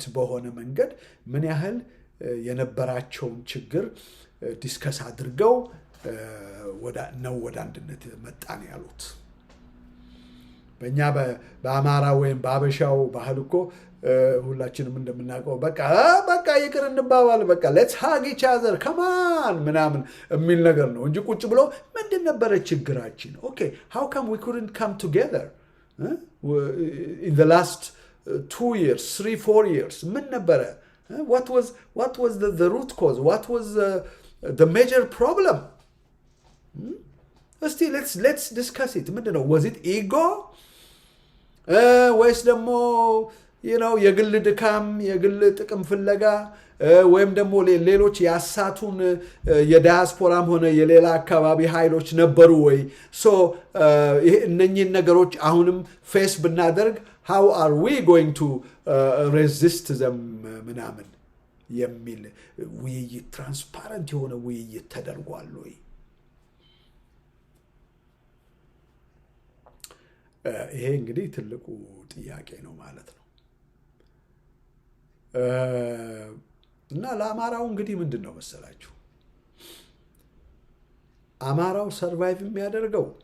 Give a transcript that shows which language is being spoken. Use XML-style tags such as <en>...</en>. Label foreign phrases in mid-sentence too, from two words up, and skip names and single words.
<am>በሆነ መንገድ ምን ያህል የነበራቸውን ችግር ዲስከስ አድርገው ወደ አንድነት መጣን ያሉት። በእኛ በአማራ ወይም በአበሻው ባህል እኮ ሁላችንም እንደምናውቀው በቃ ይቅር እንባባል፣ በቃ</am> <en>let's hug each other</en> <am>ከማን ምናምን የሚል ነገር ነው እንጂ ቁጭ ብሎ ምንድን ነበረ ችግራችን?</am> <en>okay how come we couldn't come together in the last 2 years 3-4 years</en> <am>ምን ነበረ?</am> <en>what was the root cause? what was the major problem?</en> <am>እስቲ</am> <en>let's discuss it. ምንድነው? was it ego</en> <am>ወይስ ደግሞ የግል ድካም፣ የግል ጥቅም ፍለጋ ወይም ደግሞ ሌሎች ያሳቱን የዳያስፖራም ሆነ የሌላ አካባቢ ኃይሎች ነበሩ ወይ? እነኚህን ነገሮች አሁንም ፌስ ብናደርግ</am> <en>how are we going to resist them</en> <am>ምናምን የሚል ውይይት፣ ትራንስፓረንት የሆነ ውይይት ተደርጓል ወይ? ይሄ እንግዲህ ትልቁ ጥያቄ ነው ማለት ነው። እና ለአማራው እንግዲህ ምንድን ነው መሰላችሁ፣ አማራው ሰርቫይቭ የሚያደርገው</am>